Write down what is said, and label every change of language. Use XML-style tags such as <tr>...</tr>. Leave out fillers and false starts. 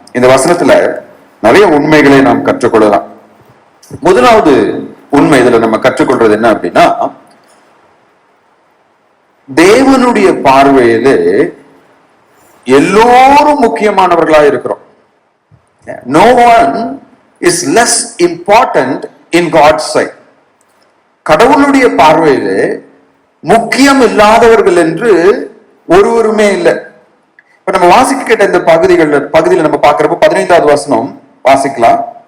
<ta>இந்த வசனத்துல நிறைய உண்மைகளை நாம் கற்றுக்கொள்ளலாம். முதலாவது உண்மை இதுல நம்ம கற்றுக்கொள்றது என்ன அப்படின்னா, தேவனுடைய பார்வையிலே எல்லோரும் முக்கியமானவர்களா இருக்கிறோம்.</ta> <en>No one is less important in God's sight.</en> <ta>கடவுளுடைய பார்வையிலே முக்கியம் இல்லாதவர்கள் என்று ஒருவருமே இல்லை. இப்ப நம்ம வாசிக்க கேட்ட இந்த பகுதியில நம்ம பார்க்கிறப்ப 15வது வசனம் வாசிக்கலாம்.</ta>